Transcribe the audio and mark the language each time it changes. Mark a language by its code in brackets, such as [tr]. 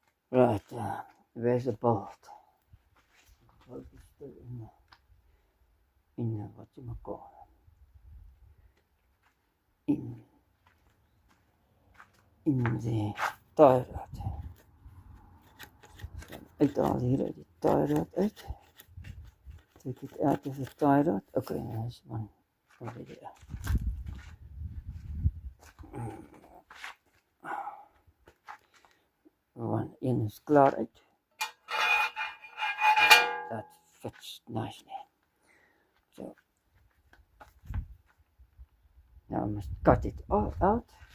[en] Right, where's the bolt? Bolt is still in what you call in the tie rod. [af] Uithaal hier uit die tie rod uit. [en] Take it out of the tie rod. Okay, there's one over there. [af] One in is klaar uit. [en] That fits nicely. So now I must cut it all out.